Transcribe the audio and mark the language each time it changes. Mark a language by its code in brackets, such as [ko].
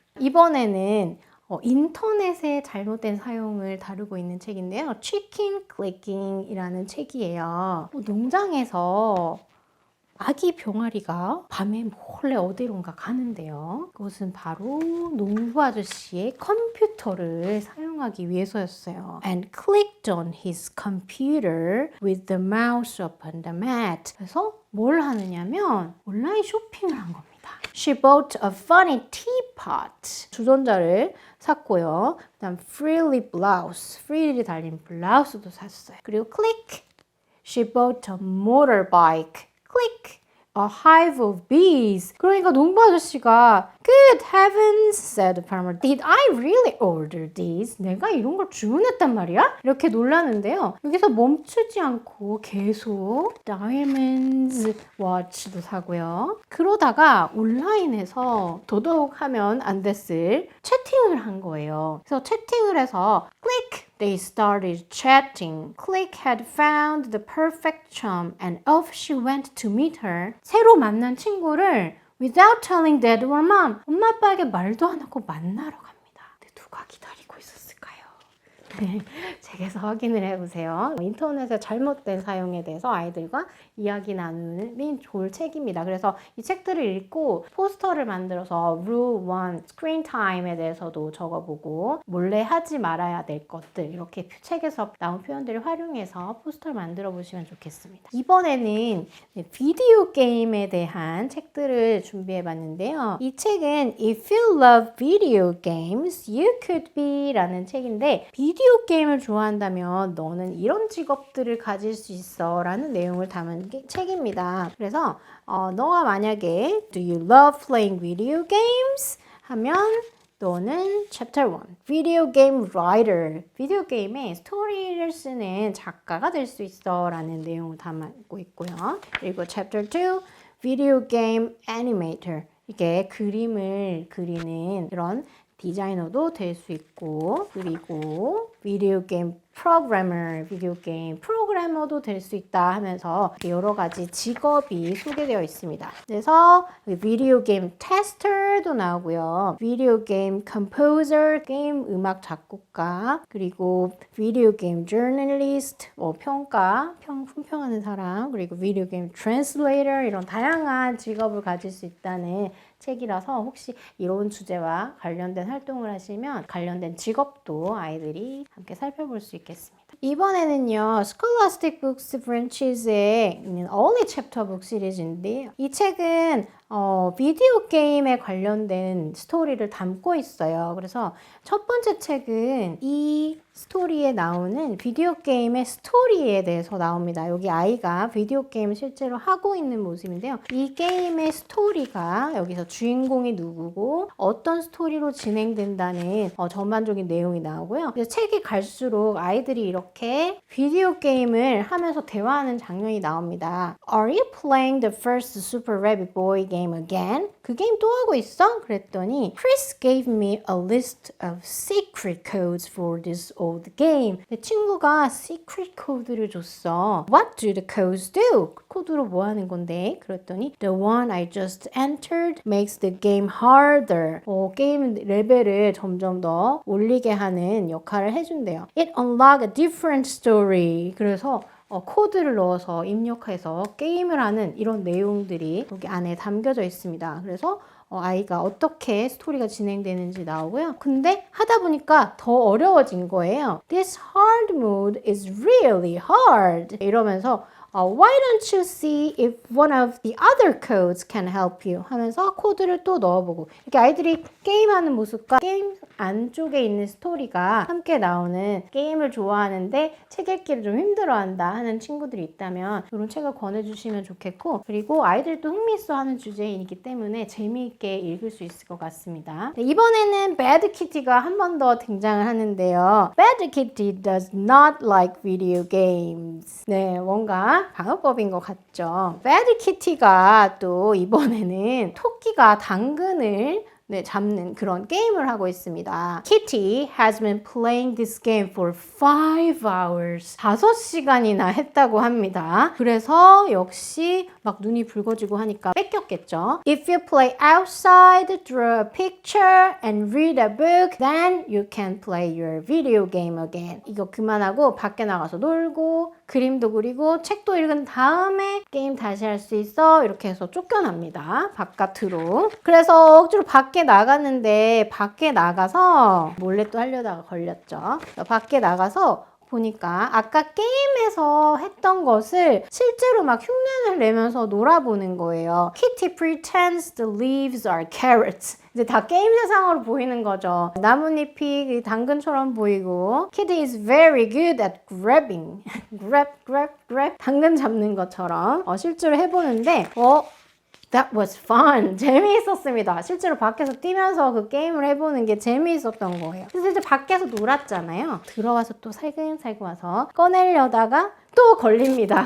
[ko] 이번에는 인터넷의 잘못된 사용을 다루고 있는 책인데요. 치킨 클릭킹이라는 책이에요. 농장에서 아기 병아리가 밤에 몰래 어디론가 가는데요. 그것은 바로 농부 아저씨의 컴퓨터를 사용하기 위해서였어요. [en] And clicked on his computer with the mouse upon the mat. [ko] 그래서 뭘 하느냐면 온라인 쇼핑을 한 겁니다. [en] She bought a funny teapot. [ko] 주전자를 샀고요. 그다음 [en] frilly blouse. [ko] 프릴이 달린 블라우스도 샀어요. 그리고 [en] click. She bought a motorbike. click. A hive of bees. [ko] 그러니까 농부 아저씨가 [en] Good heavens, said the farmer. Did I really order these? [ko] 내가 이런 걸 주문했단 말이야? 이렇게 놀라는데요. 여기서 멈추지 않고 계속 Diamonds watch도 사고요. 그러다가 온라인에서 더더욱 하면 안 됐을 채팅을 한 거예요. 그래서 채팅을 해서 Click. [en] They started chatting. Click had found the perfect chum and off she went to meet her. [ko] 새로 만난 친구를 [en] without telling dad or mom. [ko] 엄마 아빠에게 말도 안 하고 만나러 갑니다. 근데 누가 기다리고 있었을까요? 책에서 확인을 해보세요. 인터넷의 잘못된 사용에 대해서 아이들과 이야기 나누는 좋은 책입니다. 그래서 이 책들을 읽고 포스터를 만들어서 Rule 1 Screen Time에 대해서도 적어보고 몰래 하지 말아야 될 것들 이렇게 책에서 나온 표현들을 활용해서 포스터를 만들어 보시면 좋겠습니다. 이번에는 비디오 게임에 대한 책들을 준비해 봤는데요. 이 책은 If you love video games, you could be 라는 책인데 비디오 게임을 좋아한다면 너는 이런 직업들을 가질 수 있어 라는 내용을 담은 책입니다. 그래서 너가 만약에 [en] Do you love playing video games? [ko] 하면 너는 Chapter 1 Video Game Writer 비디오 게임에 스토리를 쓰는 작가가 될 수 있어 라는 내용을 담고 있고요. 그리고 Chapter 2 Video Game Animator 이게 그림을 그리는 그런 디자이너도 될 수 있고 그리고 비디오 게임 프로그래머, 비디오 게임 프로그래머도 될 수 있다 하면서 여러 가지 직업이 소개되어 있습니다. 그래서 비디오 게임 테스터도 나오고요. 비디오 게임 컴포저, 게임 음악 작곡가, 그리고 비디오 게임 저널리스트, 품평하는 사람, 그리고 비디오 게임 트랜슬레이터 이런 다양한 직업을 가질 수 있다는 책이라서 혹시 이런 주제와 관련된 활동을 하시면 관련된 직업도 아이들이 함께 살펴볼 수 있겠습니다. 이번에는요, Scholastic Books Branches의 Only Chapter Book 시리즈인데요. 이 책은 비디오 게임에 관련된 스토리를 담고 있어요. 그래서 첫 번째 책은 이 스토리에 나오는 비디오 게임의 스토리에 대해서 나옵니다. 여기 아이가 비디오 게임을 실제로 하고 있는 모습인데요. 이 게임의 스토리가 여기서 주인공이 누구고 어떤 스토리로 진행된다는 전반적인 내용이 나오고요. 책이 갈수록 아이들이 이렇게 비디오 게임을 하면서 대화하는 장면이 나옵니다. [en] Are you playing the first Super Rabbit Boy game again? [ko] 그 게임 또 하고 있어? 그랬더니 [en] Chris gave me a list of secret codes for this old game. [ko] 내 친구가 secret 코드를 줬어. [en] What do the codes do? [ko] 그 코드로 뭐 하는 건데? 그랬더니 [en] The one I just entered makes the game harder. [ko] 게임 레벨을 점점 더 올리게 하는 역할을 해준대요. [en] It unlock a different story. [ko] 그래서 코드를 넣어서 입력해서 게임을 하는 이런 내용들이 여기 안에 담겨져 있습니다. 그래서 아이가 어떻게 스토리가 진행되는지 나오고요. 근데 하다 보니까 더 어려워진 거예요. [en] This hard mode is really hard. [ko] 이러면서 [en] Why don't you see if one of the other codes can help you? [ko] 하면서 코드를 또 넣어보고 이렇게 아이들이 게임하는 모습과 게임 안쪽에 있는 스토리가 함께 나오는 게임을 좋아하는데 책 읽기를 좀 힘들어한다 하는 친구들이 있다면 이런 책을 권해주시면 좋겠고 그리고 아이들도 흥미있어하는 주제이기 때문에 재미있게 읽을 수 있을 것 같습니다. 네, 이번에는 Bad Kitty가 한 번 더 등장을 하는데요. [en] Bad Kitty does not like video games. [ko] 네, 뭔가 방어법인 것 같죠. Bad Kitty가 또 이번에는 토끼가 당근을 잡는 그런 게임을 하고 있습니다. [en] Kitty has been playing this game for 5 hours. [ko] 5시간이나 했다고 합니다. 그래서 역시 막 눈이 붉어지고 하니까 뺏겼겠죠. [en] If you play outside, draw a picture and read a book, then you can play your video game again. [ko] 이거 그만하고 밖에 나가서 놀고 그림도 그리고 책도 읽은 다음에 게임 다시 할 수 있어. 이렇게 해서 쫓겨납니다. 바깥으로. 그래서 억지로 밖에 나갔는데 밖에 나가서 몰래 또 하려다가 걸렸죠. 밖에 나가서 보니까 아까 게임에서 했던 것을 실제로 막 흉내를 내면서 놀아보는 거예요. [en] Kitty pretends the leaves are carrots. [ko] 이제 다 게임 세상으로 보이는 거죠. 나뭇잎이 당근처럼 보이고 [en] Kitty is very good at grabbing. grab. [ko] 당근 잡는 것처럼 실제로 해보는데 [en] That was fun. [ko] 재미있었습니다. 실제로 밖에서 뛰면서 그 게임을 해보는 게 재미있었던 거예요. 그래서 이제 밖에서 놀았잖아요. 들어와서 또 살금살금 와서 꺼내려다가 또 걸립니다.